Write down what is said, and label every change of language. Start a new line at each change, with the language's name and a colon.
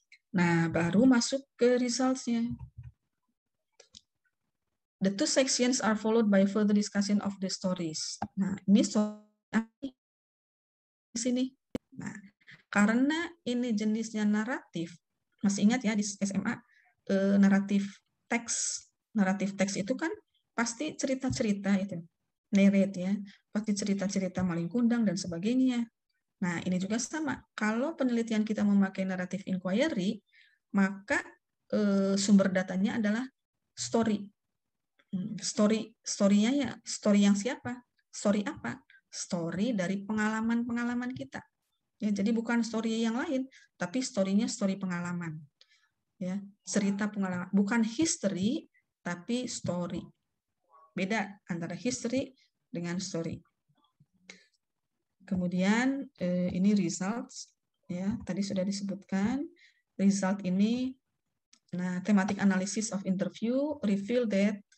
Indonesian: Nah, baru masuk ke results-nya.
English: The two sections are followed by further discussion of the stories.
Indonesian: Nah, ini di sini. Nah, karena ini jenisnya naratif, masih ingat ya di SMA naratif teks. Naratif teks itu kan pasti cerita-cerita itu, narrate ya, pasti cerita-cerita maling kundang dan sebagainya. Nah, ini juga sama. Kalau penelitian kita memakai naratif inquiry, maka sumber datanya adalah story. Story-nya ya, story yang siapa? Story apa? Story dari pengalaman-pengalaman kita. Ya, jadi bukan story yang lain, tapi story-nya story pengalaman. Ya, cerita pengalaman, bukan history, tapi story. Beda antara history dengan story. Kemudian ini results, ya tadi sudah disebutkan.
English: Result ini, nah thematic analysis of interview reveal that.